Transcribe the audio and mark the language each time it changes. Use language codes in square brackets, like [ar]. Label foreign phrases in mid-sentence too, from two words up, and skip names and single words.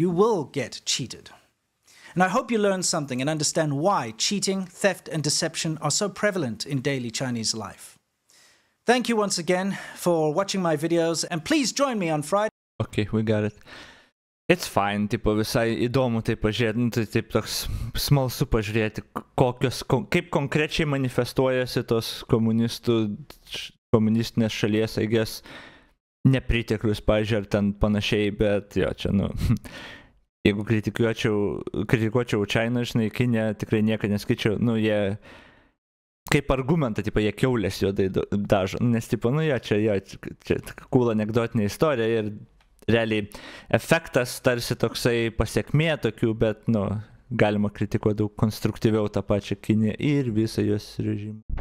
[en] You will get cheated. And I hope you learn something and understand why cheating, theft, and deception are so prevalent in daily Chinese life. Thank you once again for watching my videos, and please join me on Friday. Okay, we got it. It's fine, [lt] tipo, visai įdomu tai pažiūrėti, nu, tai taip toks smalsu pažiūrėti, kaip konkrečiai manifestuojasi tos komunistinės šalies, [en] I guess, [lt] nepriteklius, pažiūrė, ar ten panašiai, bet jo, čia, nu, jeigu kritikuočiau China, žinai, Kiniją, tikrai nieko neskaičiau, nu, jie, kaip argumentą, tipo, jie Kiaules juodai dažo, nes, tipo, nu, čia cool anekdotinė istorija ir realiai efektas tarsi toksai pasiekmė tokių, bet, nu, galima kritikuoti daug konstruktyviau tą pačią Kiniją ir visą jos režimą.